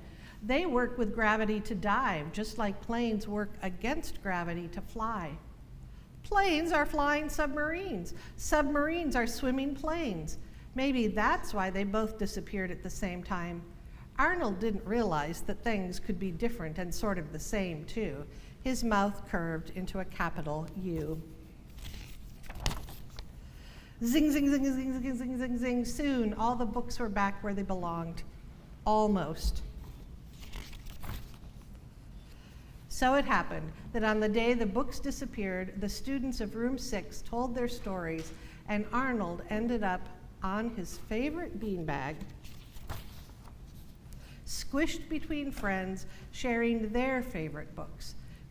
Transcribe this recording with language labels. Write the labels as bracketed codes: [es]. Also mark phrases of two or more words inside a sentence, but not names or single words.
[en] "They work with gravity to dive, just like planes work against gravity to fly." "Planes are flying submarines. Submarines are swimming planes. Maybe that's why they both disappeared at the same time." Arnold didn't realize that things could be different and sort of the same, too. His mouth curved into a capital U. Zing, zing, zing, zing, zing, zing, zing, zing. Soon, all the books were back where they belonged. Almost. So it happened that on the day the books disappeared, the students of room 6 told their stories, and Arnold ended up on his favorite beanbag, squished between friends, sharing their favorite books.